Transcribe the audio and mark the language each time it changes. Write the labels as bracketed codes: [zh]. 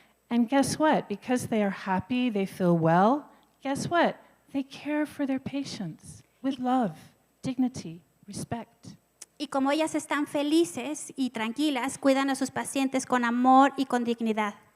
[en] And guess what? Because they are happy, they feel well, guess what? They care for their patients with love, dignity, respect. [es] y como ellas están felices y tranquilas, cuidan a sus pacientes con amor y con dignidad.